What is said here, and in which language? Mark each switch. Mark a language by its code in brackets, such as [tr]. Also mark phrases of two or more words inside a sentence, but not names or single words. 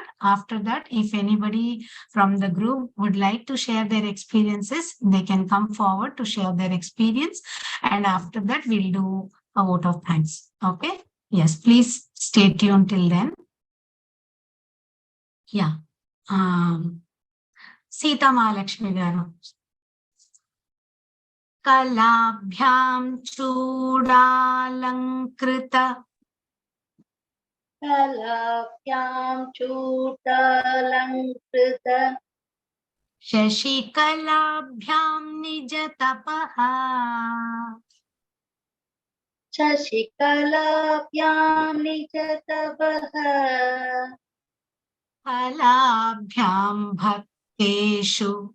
[en] After that, if anybody from the group would like to share their experiences, they can come forward to share their experience. And after that, we'll do a vote of thanks. Okay. Yes, please stay tuned till then. Yeah. Sita Mahalakshmi garu. [sa] कलाभ्यां चूडालङ्कृत कलाभ्यां चूडालङ्कृत शशिकलाभ्यां निज तपः शशिकलाभ्यां निज तपः फलाभ्यां भक्तेषु